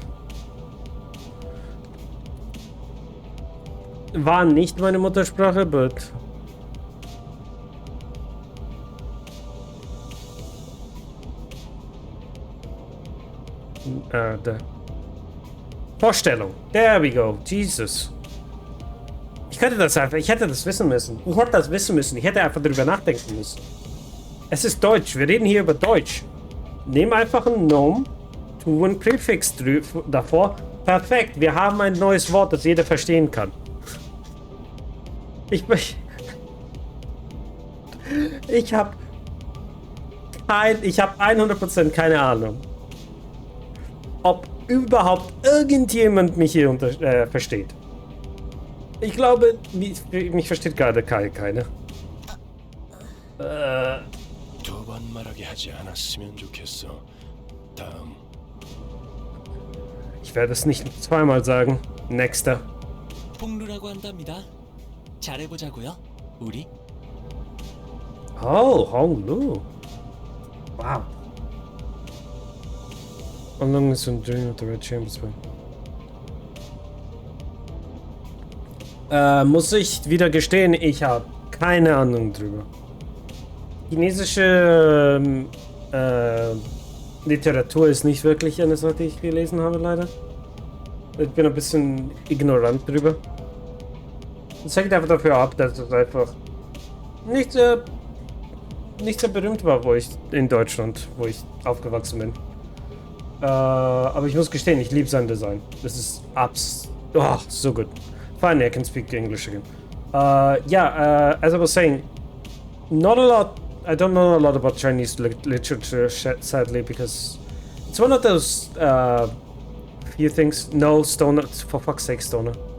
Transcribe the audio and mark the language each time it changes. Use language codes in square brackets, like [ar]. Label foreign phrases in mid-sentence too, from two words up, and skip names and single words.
[de] War nicht meine Muttersprache, but... da. Vorstellung. [en] There we go. Jesus. [de] Ich hätte das wissen müssen. Ich hätte einfach darüber nachdenken müssen. Es ist Deutsch. Wir reden hier über Deutsch. Nimm einfach einen Nomen, tu ein Präfix davor. Perfekt. Wir haben ein neues Wort, das jeder verstehen kann. Ich habe 100% keine Ahnung, ob überhaupt irgendjemand mich hier versteht. Ich glaube, mich versteht gerade keiner. [ko] 두 번 말하게 하지 않았으면 좋겠어. 다음. [de] Ich werde es nicht zweimal sagen. Nächster. [ko] 폭루라고 한답니다. 잘해보자고요, 우리. [en] Oh, Hong Lu. Wow. How long is a dream of the Red Chambers been? [de] Muss ich wieder gestehen, ich habe keine Ahnung drüber. Chinesische Literatur ist nicht wirklich eine Sache, die ich gelesen habe, leider. Ich bin ein bisschen ignorant drüber. Das hängt einfach dafür ab, dass es einfach nicht sehr berühmt war, in Deutschland, wo ich aufgewachsen bin. Aber ich muss gestehen, ich liebe sein Design. Das ist [en] so good. Finally, I can speak English again. As I was saying, not a lot. I don't know a lot about Chinese literature, sadly, because it's one of those few things. No, Stoner, for fuck's sake, Stoner.